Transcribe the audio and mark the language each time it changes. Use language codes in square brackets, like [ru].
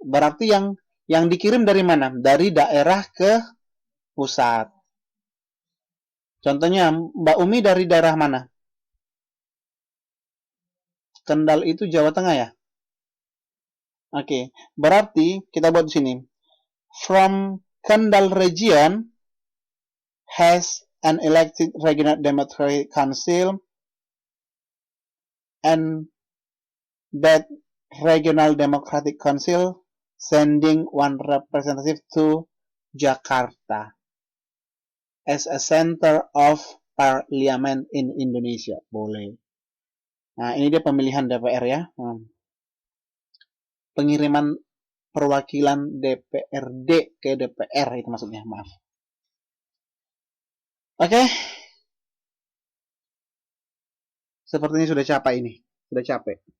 [id] Berarti yang dikirim dari mana? Dari daerah ke pusat. Contohnya Mbak Umi dari daerah mana? Kendal itu Jawa Tengah ya? Oke, berarti kita buat di sini. [en] From Kendal region has an elected regional democratic council and that regional democratic council sending one representative to Jakarta as a center of parliament in Indonesia. [id] Boleh. Nah, ini dia pemilihan DPR ya. Pengiriman perwakilan DPRD ke DPR itu maksudnya, maaf. Oke. Sepertinya sudah capek ini. Sudah capek.